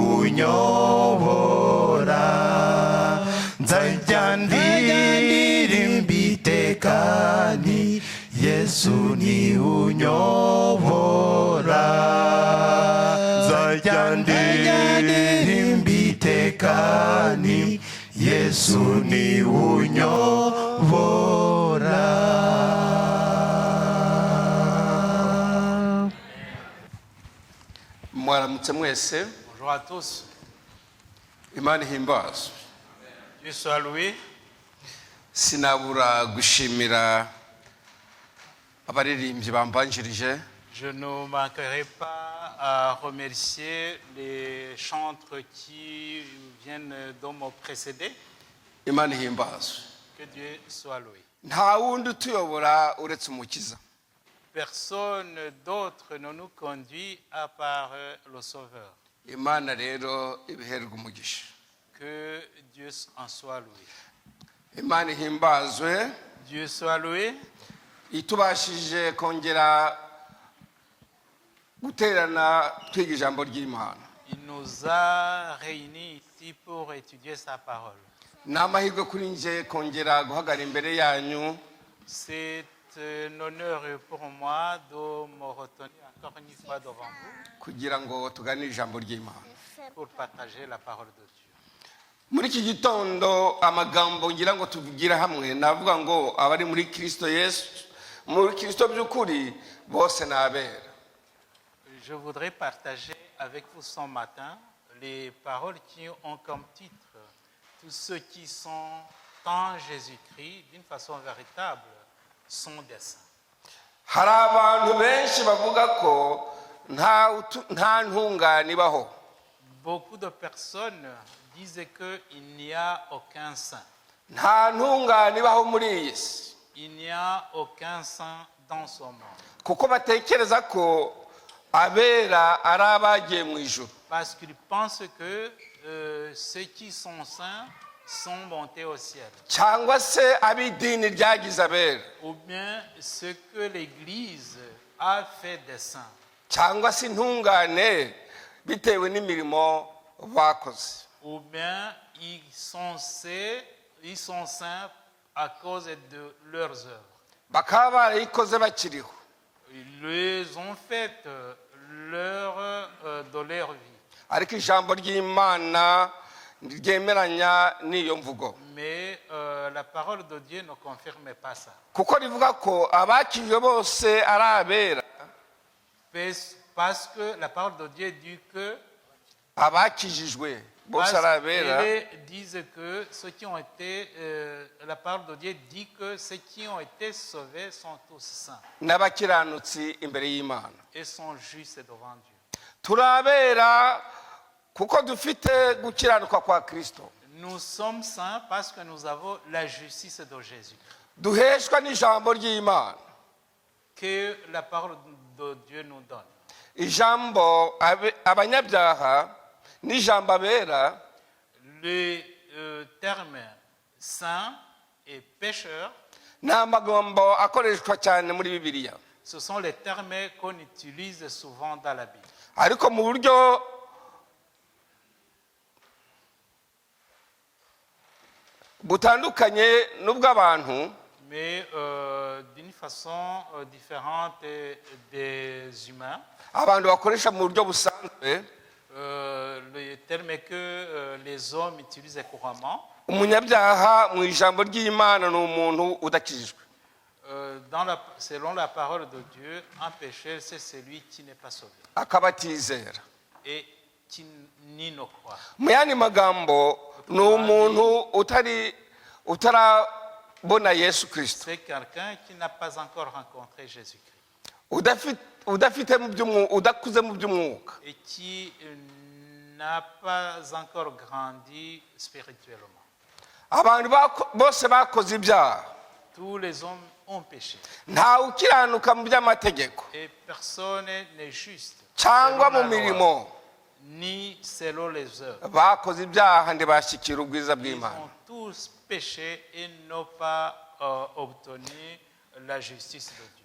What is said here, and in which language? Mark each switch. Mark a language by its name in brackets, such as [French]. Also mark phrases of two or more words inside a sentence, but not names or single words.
[Kinyarwanda] unyobora nzajya ndirimba iteka ni Yesu ni unyobora nzajya ndirimba iteka ni Yesu ni unyobora. Mwaramutse mwese. [French] Bonjour à tous. [Kinyarwanda] Imana ihimbazwe. [French] Dieu soit loué. [Kinyarwanda] Sinabura gushimira abaririmbyi bambanjirije. [French] Je ne manquerai pas à remercier les chantres qui viennent de me précéder. [Kinyarwanda] Imana ihimbazwe. [French] Que Dieu soit loué. [Kinyarwanda] Nta wundi utuyobora uretse umukiza. [French] Personne d'autre ne nous conduit à part le Sauveur. [Kinyarwanda] Imana rero ibiherwa umugisha. [French] Que Dieu en soit loué. [Kinyarwanda] Imana ihimbazwe. [French] Dieu soit loué. [Kinyarwanda] Itubashije kongera guterana twiga ijambo ry'Imana. [French] Il nous a réunis ici pour étudier sa parole. [Kinyarwanda] N'amahirwe kuri nje kongera guhagara imbere yanyu. [French] C'est un honneur pour moi de me retenir encore une fois devant vous [Kinyarwanda] kugira ngo tuganire ijambo ry'Imana. [French] Pour partager la parole de Dieu. [Kinyarwanda] Muri iki gitondo amagambo ngira ngo tuvugira hamwe navuga ngo abari muri Kristo Yesu muri Kristo by'ukuri bose nabera. [French] Je voudrais partager avec vous ce matin les paroles qui ont comme titre tous ceux qui sont en Jésus-Christ d'une façon véritable sont des saints. [Kinyarwanda] Hari abantu benshi bavuga ko nta ntungane ibaho. [French] Beaucoup de personnes disent qu'il n'y a aucun saint. [Kinyarwanda] Nta ntungane ibaho muri iyi si. [French] Il n'y a aucun saint dans ce monde. [Kinyarwanda] Kuko batekereza ko abera ari abagiye mu ijuru. [French] Parce qu'ils pensent que ceux qui sont saints sont montés au ciel. [Kinyarwanda] Cyangwa se ab'idini ryagize abera. [French] Ou bien ce que l'Église a fait des saints. [Kinyarwanda] Cyangwa se intungane bitewe n'imirimo bakoze. [French] Ou bien ils sont saints à cause de leurs œuvres. [Kinyarwanda] bakaba barayikoze bakiriho. [French] Ils les ont faites de leur vie. [Kinyarwanda] Ariko ijambo ry'Imana ryemeranya n'iyo mvugo, [French] Mais la parole de Dieu ne confirme pas ça. [Kinyarwanda] kuko rivuga ko abakijwe bose ari abera. [French] Parce que la parole de Dieu dit que [Kinyarwanda] Abakijijwe bose ari abera, [French] ils disent que ceux qui ont été, la parole de Dieu dit que ceux qui ont été sauvés sont tous saints [Kinyarwanda] n'abakiranutsi imbere y'Imana. [French] et sont justes devant Dieu. [Kinyarwanda] Turi abera kuko dufite gukiranuka kwa Kristo, [French] Nous sommes saints parce que nous avons la justice de Jésus, [Kinyarwanda] duheshwa n'ijambo ry'Imana. [French] que la parole de Dieu nous donne. [Kinyarwanda] Ijambo abanyabyaha n'ijambo abera [French] Le terme saint et pécheur, [Kinyarwanda] ni amagambo akoreshwa cyane muri Bibiliya, [French] ce sont les termes qu'on utilise souvent dans la Bible. [Kinyarwanda] ariko mu buryo butandukanye n'ubw'abantu. [French] Mais d'une façon différente des humains. [Kinyarwanda] Abantu bakoresha mu buryo busanzwe, [French] Le terme que les hommes utilisent couramment. [Kinyarwanda] umunyabyaha mu ijambo ry'Imana ni umuntu udakijijwe. [French] Selon la parole de Dieu, un pécheur, c'est celui qui n'est pas sauvé [Kinyarwanda] Akaba atizera. [French] et qui n'y ne croit. [Kinyarwanda] Mu yandi magambo ni umuntu utarabona Yesu Kristo, [French] C'est quelqu'un qui n'a pas encore rencontré Jésus-Christ [Kinyarwanda] udakuze mu by'umwuka. [French] et qui n'a pas encore grandi spirituellement. [Kinyarwanda] Abantu bose bakoze ibyaha, [French] Tous les hommes ont péché [Kinyarwanda] ntawe ukiranuka mu by'amategeko [French] et personne n'est juste [Kinyarwanda] cyangwa [French] selon [Kinyarwanda] mu [French] la loi, [Kinyarwanda] mirimo. [French] ni selon les œuvres. [Kinyarwanda] Bakoze ibyaha ntibashyikira ubwiza [French] Ils [Kinyarwanda] bw'Imana. [French] ont tous péché et n'ont pas obtenu la justice de Dieu.